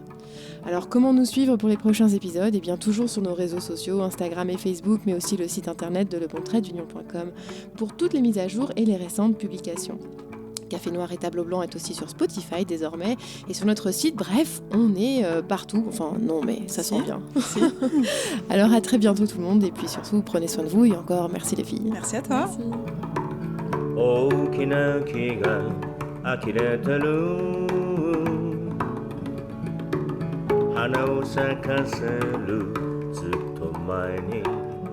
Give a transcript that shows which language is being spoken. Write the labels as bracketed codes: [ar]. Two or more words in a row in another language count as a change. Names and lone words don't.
[fr] Alors, comment nous suivre pour les prochains épisodes ? Eh bien, toujours sur nos réseaux sociaux, Instagram et Facebook, mais aussi le site internet de lebontraitdunion.com pour toutes les mises à jour et les récentes publications. Café Noir et Tableau Blanc est aussi sur Spotify désormais et sur notre site. Bref, on est partout. Enfin, non, mais ça sent bien. Alors, à très bientôt tout le monde et puis surtout, prenez soin de vous et encore merci les filles. Merci à toi. Merci. [ja] 大きな木が呆れてる花を咲かせるずっと前に